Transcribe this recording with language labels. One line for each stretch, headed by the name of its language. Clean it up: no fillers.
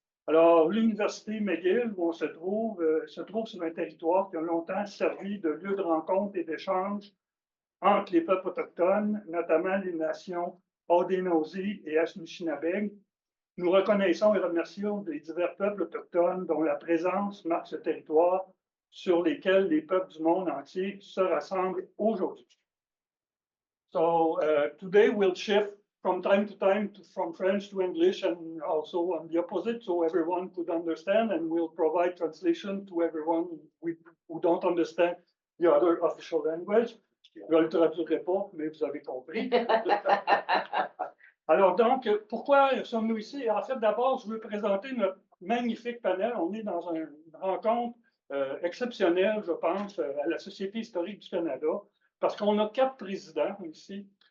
French: Alors, l'Université McGill, où on se trouve sur un territoire qui a longtemps servi de lieu de rencontre et d'échange entre les peuples autochtones, notamment les nations Haudenosaunee et Anishinaabe. Nous reconnaissons et remercions les divers peuples autochtones dont la présence marque ce territoire sur lesquels les peuples du monde entier se rassemblent aujourd'hui.
English: So today we'll shift from time to time from French to English and also on the opposite so everyone could understand, and we'll provide translation to everyone who don't understand the other official language.
French: Je ne le traduirai pas, mais vous avez compris. Alors donc, pourquoi sommes-nous ici? En fait, d'abord, je veux présenter notre magnifique panel. On est dans une rencontre exceptionnelle, je pense, à la Société historique du Canada, parce qu'on a 4 présidents ici.